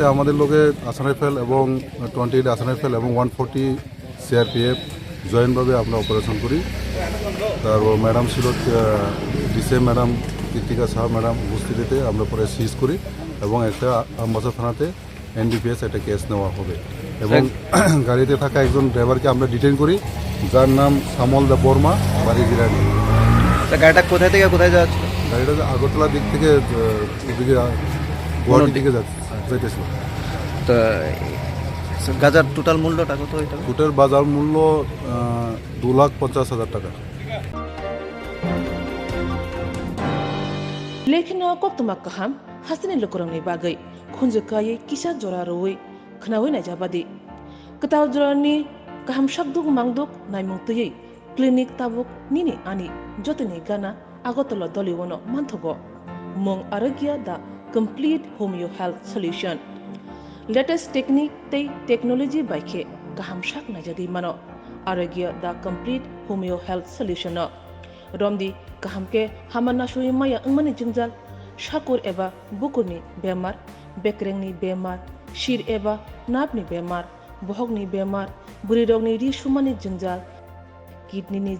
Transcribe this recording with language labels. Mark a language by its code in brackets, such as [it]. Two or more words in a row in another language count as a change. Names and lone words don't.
[bn] আমাদের লোকে আসান রাইফেল এবং 28 আসান রাইফেল এবং 140 CRPF জয়েন্টভাবে আমরা অপারেশন করি তারপর ম্যাডাম ছিল ডিসে ম্যাডাম কৃতিকা শাহ ম্যাডাম উপস্থিতিতে আমরা পরে সিজ করি এবং একটা আম্বাসা থানাতে NDPS একটা কেস নেওয়া হবে এবং গাড়িতে থাকা একজন ড্রাইভারকে আমরা ডিটেইন করি যার নাম সামল দা বর্মা বাড়ি জিরানি গাড়িটা কোথায় থেকে কোথায় যাচ্ছে গাড়িটা আগরতলার দিক থেকে ওদিকে গুয়াহাটির দিকে যাইতেছিল তো গাজার টোটাল মূল্যটা কত এটা ফুটের বাজার মূল্য 2,50,000 টাকা [trp] Lekhino Koktwma kaham hasini lokorangni bagai khunjukai kisa jora roi khnawi naijabadi ketaw jorani kaham shakduk mangduk naimung tuyei clinic tabuk nini ani jotini gana agotolo doliwono manthogo mong arogya da [en] complete homeo health solution latest technique [trp] tei technology baikhe kaham shak najadi mano arogya da [en] complete homeo health solution [trp] romdi kahamke hamana shui maya angmani jingjal shakur eba bukurni bemar bekrengni bemar shir eba napni bemar bohogni bemar burirogni ri shumani jingjal kidney ni